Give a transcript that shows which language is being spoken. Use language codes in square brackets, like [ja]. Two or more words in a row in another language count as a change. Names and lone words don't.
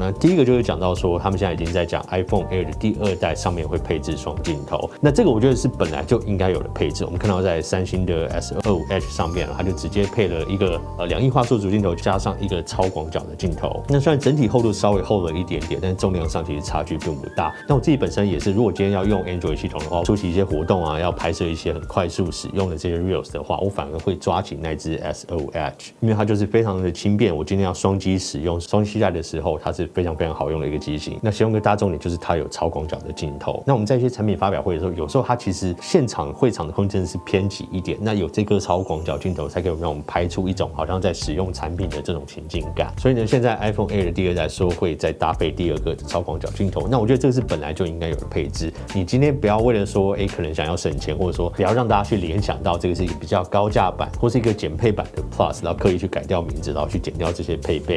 [zh] 那第一個就是講到說，他們現在已經在講 iPhone Air 的第2代上面會配置雙鏡頭。那這個我覺得是本來就應該有的配置。我們看到在三星的 S25Edge 上面，它就直接配了一個2億畫素主鏡頭加上一個超廣角的鏡頭。那雖然整體厚度稍微厚了一點點，但是重量上其實差距並不大。那我自己本身也是，如果今天要用 Android 系統的話，出席一些活動啊，要拍攝一些很快速使用的這些 Reels 的話，我反而會抓緊那支 S25Edge， 因為它就是非常的輕便。我今天要双機使用、双攜帶的時候，它是非常好用的一個機型。那其中一個大重點就是它有超廣角的鏡頭。那我們在一些產品發表會的時候，有時候它其實現場會場的空間是偏擠一點，那有這個超廣角鏡頭才可以讓我們拍出一種好像在使用產品的這種情境感。所以呢，現在 iPhone Air 的第2代說會再搭配第2個超廣角鏡頭，那我覺得這個是本來就應該有的配置。你今天不要為了說，可能想要省錢，或者說不要讓大家去聯想到這個是一個比較高價版或是一個減配版的 Plus， 然後刻意去改掉名字，然後去減掉這些配備。